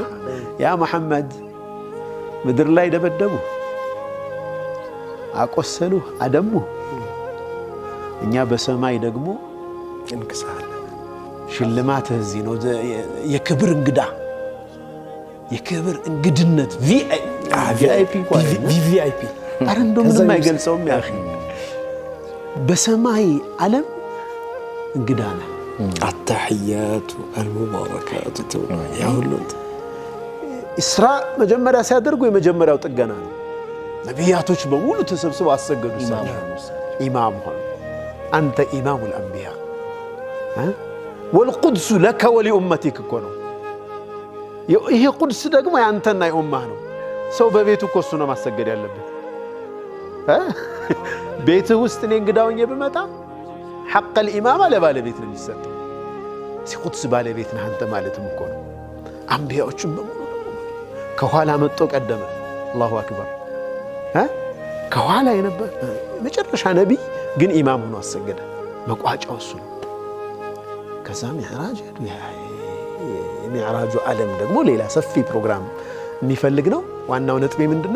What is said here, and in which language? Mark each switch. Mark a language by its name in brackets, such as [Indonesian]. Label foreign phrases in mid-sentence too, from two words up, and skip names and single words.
[Amharic] ያ መሐመድ ምድር ላይ ደበደቡ፣ አቆሰሉ፣ አደሙ። እኛ በሰማይ ደግሞ እንክሳለን። ሽልማት እዚህ ነው። የክብር እንግዳ የክብር እንግድነት ቪአይፒ ቪአይፒ አረ እንደው ምንም አይገልጸውም። ያ በሰማይ ዓለም እንግዳ ነው። [Arabic] التحيات المباركات [Amharic] ያ ሁሉ እስራ መጀመሪያ ሲያደርጉ የመጀመሪያው ጥገና ነው። ነቢያቶች በሙሉ ተሰብስበው አሰገዱ። ኢማም ሆነ አንተ [Arabic] إمام الأنبياء والقدس لك ولأمتك كونو [Amharic] ይሄ ቁድስ ደግሞ ያንተና የኡማህ ነው። ሰው በቤቱ እኮ እሱ ነው ማሰገድ ያለበት። ቤት ውስጥ እኔ እንግዳውኝ በመጣ ሐቅ الإمامة ለባለቤት ነው የሚሰጠው። ሲቁድስ ባለቤት ነህ አንተ ማለትም እኮ ነው። አንቢያዎችም በሙሉ ከኋላ መጥቶ ቀደመ። [Arabic] الله أكبر [Amharic] ከኋላ የነበር መጨረሻ ነብይ ግን ኢማም ሆኖ አሰገደ። መቋጫው እሱ ነው። ከዛ ሚዕራጅ የሚዕራጁ ዓለም ደግሞ ሌላ ሰፊ ፕሮግራም የሚፈልግ ነው። ዋናው ነጥቤ ምንድነው?